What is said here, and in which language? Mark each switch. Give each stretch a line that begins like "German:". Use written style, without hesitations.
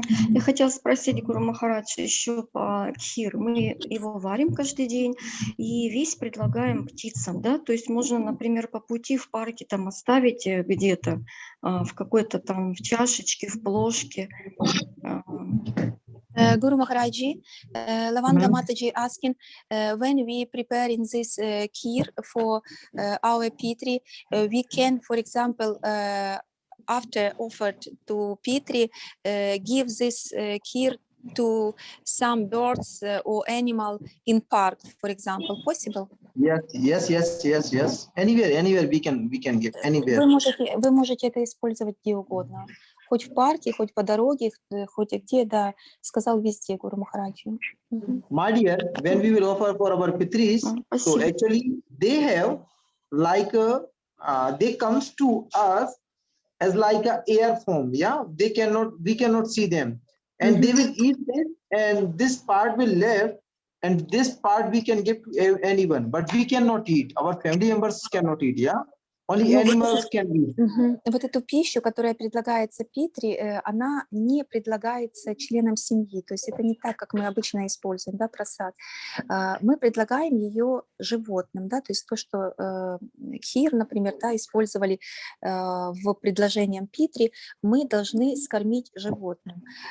Russian: Я хотела спросить Гуру Махараджа еще по кхир. Мы его варим каждый день и весь предлагаем птицам, да? То есть можно, например, по пути в парке там оставить где-то в какой-то там в чашечке, в плошке.
English: Guru Maharaji, Lavanga Mataji asking, when we prepare in this kheer for our Pitri, we can, for example, after offered to Pitri, give this kheer to some birds or animal in park, for example, possible? Yes. Anywhere we can give anywhere.
Russian: Вы можете это использовать где угодно. Хоть в парке, хоть по дороге, хоть где, да, сказал везде Гуру Махараджи. Мгм.
English: My dear, when we will offer for our Pitris, so
Russian: Спасибо.
English: actually they have like they comes to us as like a air form. Yeah, we cannot see them, and they will eat it, and this part will left, and this part we can give to anyone, but we cannot eat. Our family members cannot eat. Yeah, only
Russian: Ну,
English: animals can eat.
Russian: Вот эту пищу, которая предлагается Питри, она не предлагается членам семьи. То есть это не так, как мы обычно используем, да, просад. Мы предлагаем ее животным, да, то есть то, что Кхир, например, да, использовали в предложением Питри, мы должны скормить животным.